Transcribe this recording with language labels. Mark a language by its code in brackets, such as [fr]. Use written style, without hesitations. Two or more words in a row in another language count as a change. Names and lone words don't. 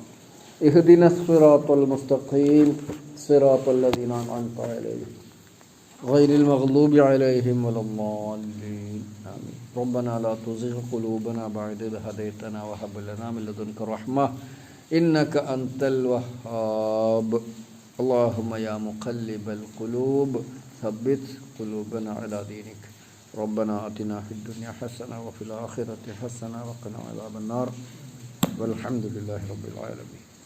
[ar] اهدنا الصراط المستقيم صراط الذين أنعمت عليهم غير المغضوب عليهم ولا الضالين. ആമീൻ. ربنا لا تزغ قلوبنا بعد إذ هديتنا وهب لنا من لدنك رحمة إنك أنت الوهاب. اللهم يا مقلب القلوب ثبت قلوبنا على دينك. ربنا آتنا في الدنيا حسنة وفي الآخرة حسنة وقنا عذاب النار والحمد لله رب العالمين.